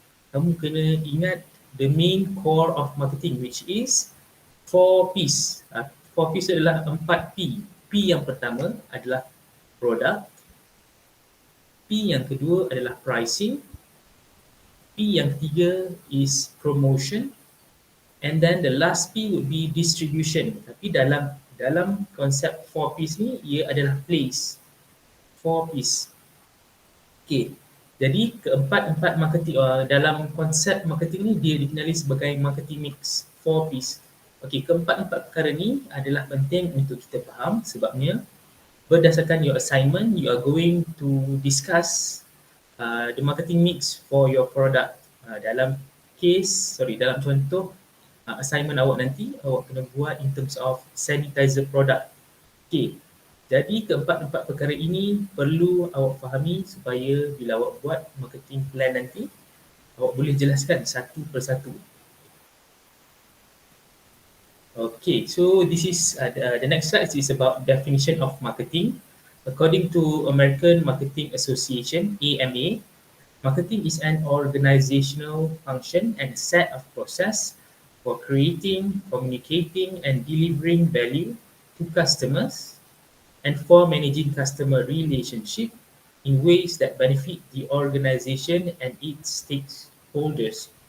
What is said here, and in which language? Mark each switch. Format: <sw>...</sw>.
<ms>kamu kena ingat</ms> <en>the main core of marketing, which is 4 P's.</en> <ms>4 P's adalah 4 P. P yang pertama adalah product, P yang kedua adalah pricing, P yang ketiga</ms> <en>is promotion, and then the last P would be distribution.</en> <ms>Tapi dalam konsep 4 P's ni, ia adalah place. 4 P's. Okay. Jadi keempat-empat marketing dalam konsep marketing ni dia dikenali sebagai marketing mix 4 P's. Okey, keempat-empat perkara ni adalah penting untuk kita faham sebabnya berdasarkan</ms> <en>your assignment, you are going to discuss the marketing mix for your product.</en> <ms>Dalam contoh assignment awak nanti, awak kena buat</ms> <en>in terms of</en> <ms>sanitizer product. Okay. Jadi keempat-empat perkara ini perlu awak fahami supaya bila awak buat marketing plan nanti, awak boleh jelaskan satu persatu.</ms> <en>Okay, so this is the next slide is about definition of marketing. According to American Marketing Association, AMA, marketing is an organizational function and set of process for creating, communicating, and delivering value to customers and for managing customer relationship in ways that benefit the organization and its stakeholders.</en>